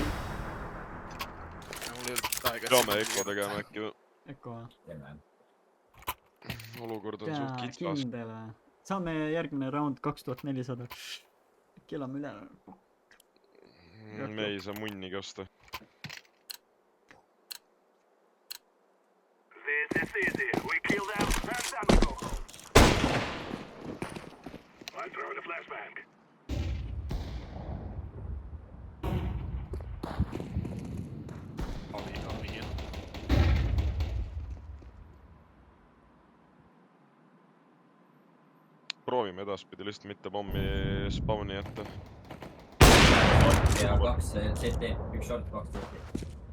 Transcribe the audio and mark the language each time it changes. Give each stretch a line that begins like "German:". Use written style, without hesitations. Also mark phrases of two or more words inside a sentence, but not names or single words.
Estonian: mul ei olnud aega . peame Eko tegema äkki või? Eko või? Teeme . olukord on suht jaa , kitsas . kindel või ? saame järgmine round 2400 . äkki elame üle ? me ei saa munnigi osta .
English: This is easy. We kill them, and then we go home. I throw in a flashbang.
Estonian: avi . proovime edaspidi lihtsalt mitte pommi spawni jätta . ja 2 CT , 1 short , 2 CT .